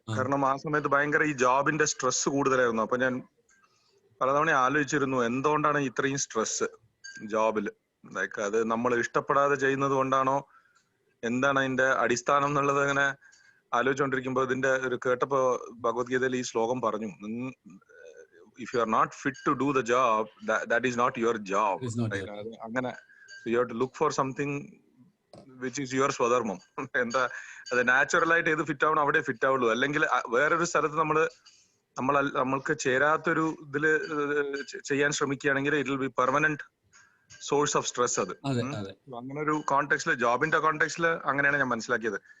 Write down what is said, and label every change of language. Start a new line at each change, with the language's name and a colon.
Malayalam: കാരണം ആ സമയത്ത് ഭയങ്കര ഈ ജോബിന്റെ സ്ട്രെസ് കൂടുതലായിരുന്നു. അപ്പൊ ഞാൻ പലതവണ ആലോചിച്ചിരുന്നു എന്തുകൊണ്ടാണ് ഇത്രയും സ്ട്രെസ് ജോബില്. ലൈക്ക് അത് നമ്മൾ ഇഷ്ടപ്പെടാതെ ചെയ്യുന്നത് കൊണ്ടാണോ, എന്താണ് അതിന്റെ അടിസ്ഥാനം എന്നുള്ളത് അങ്ങനെ ആലോചിച്ചുകൊണ്ടിരിക്കുമ്പോ ഇതിന്റെ ഒരു കേട്ടപ്പോ ഭഗവത്ഗീതയിൽ ഈ ശ്ലോകം പറഞ്ഞു,
English: if you are not fit to do the job, that is not your job. It is not Right? your job.
Malayalam: അങ്ങനെ
English: so you have to look for something which is your സ്വധർമ്മം.
Malayalam: എന്താ അത് നാച്ചുറൽ ആയിട്ട് ഏത് fit ആവണം അവിടെ fit ആവുള്ളൂ. അല്ലെങ്കിൽ വേറൊരു സ്ഥലത്ത് നമ്മൾക്ക് ചേരാത്തൊരു ഇതില് ചെയ്യാൻ ശ്രമിക്കുകയാണെങ്കിൽ
English: It will be permanent source of stress.
Malayalam: അത് അങ്ങനെ ഒരു കോണ്ടെക്സ്റ്റില്, ജോബിന്റെ കോണ്ടെക്സ്റ്റില് അങ്ങനെയാണ് ഞാൻ മനസ്സിലാക്കിയത്.